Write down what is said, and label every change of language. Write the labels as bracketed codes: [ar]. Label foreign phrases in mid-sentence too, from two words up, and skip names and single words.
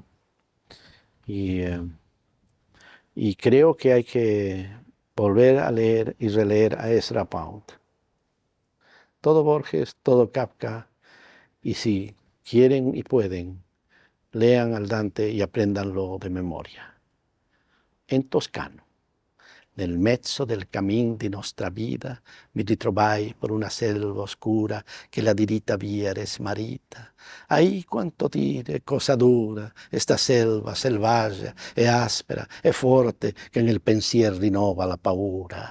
[es] Y, y creo que hay que volver a leer y releer a Ezra Pound. Todo Borges, todo Kafka, y si quieren y pueden, lean al Dante y apréndanlo de memoria. En toscano. [it] Nel mezzo del cammin di nostra vita mi ritrovai per una selva oscura che la diritta via era smarrita. Ahí quanto dire, cosa dura, esta selva selvaggia e aspera e forte che nel pensier rinnova la paura.